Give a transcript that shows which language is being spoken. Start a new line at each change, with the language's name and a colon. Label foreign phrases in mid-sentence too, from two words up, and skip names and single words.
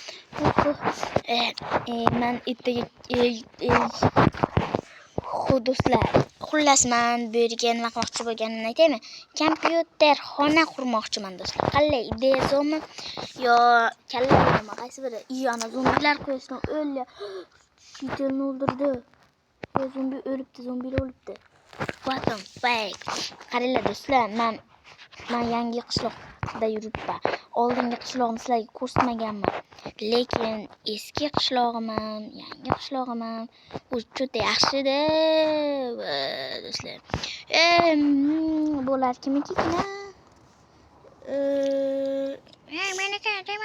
Uzbek: Men ertaga do'stlar, xullas men bu yerga nima qilmoqchi bo'lganimni aytaymi? Kompyuter xona qurmoqchiman do'stlar. Qanday ideya zo'mi? Yo kallarimi qaysi biri? Ana zombilar qo'yishdan o'ldi. Shitilni o'ldirdi. Zombi o'libdi.
English: What the fuck?
Uzbek: Qaranglar do'stlar, men yangi qishloqda yuribman. Oldingi qishlog'imni sizlarga ko'rsatmaganman. Lekin eski qishlog'im ham, yangi qishlog'im ham juda yaxshi-da, do'stlar. Bular kimnikina? Meniki aytaymi?